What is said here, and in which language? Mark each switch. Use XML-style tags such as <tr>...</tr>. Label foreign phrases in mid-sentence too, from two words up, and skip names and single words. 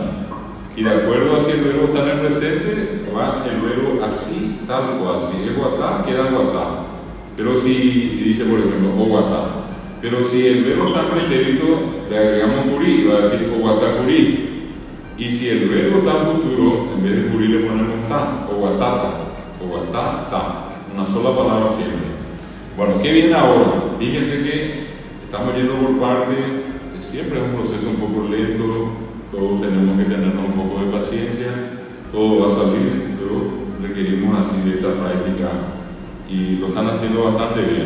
<es>Y de acuerdo a si el verbo está en el presente, va el verbo así, tal cual. Si es guatá, queda guatá. Pero si, dice por ejemplo, o guatá. Pero si el verbo está en pretérito, le agregamos curí, va a decir</es> <gn>o guatá curí.</gn> <es>Y si el verbo está en futuro, en vez de curí le ponemos ta,</es> <gn>o guatata, o guatata.</gn> <es>Una sola palabra siempre. Bueno, ¿qué viene ahora? Fíjense que estamos yendo por parte, siempre es un proceso un poco lento, todos tenemos que tenernos un poco de paciencia, todo va a salir, pero requerimos así de esta práctica y lo están haciendo bastante bien.</es>